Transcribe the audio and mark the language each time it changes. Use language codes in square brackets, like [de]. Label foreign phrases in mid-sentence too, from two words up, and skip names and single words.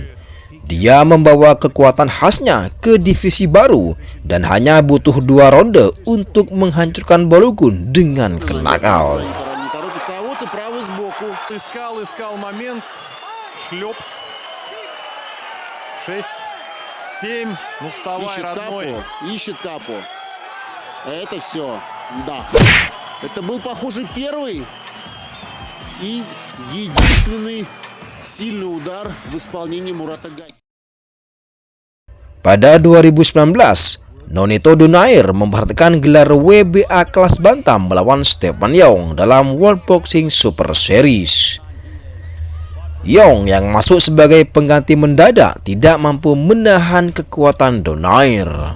[id] Dia membawa kekuatan khasnya ke divisi baru dan hanya butuh 2 ronde untuk menghancurkan Balogun dengan knockout. [ru] Искал момент, шлеп, 6, 7, ну вставай, родной. Ищет капу. Это все, да. Это был, похоже, первый и единственный сильный удар в исполнении Мурата Гаги. [id] Pada 2019, Nonito Donaire memperhatikan gelar WBA kelas bantam melawan Stephen Young dalam World Boxing Super Series. Young yang masuk sebagai pengganti mendadak tidak mampu menahan kekuatan Donaire.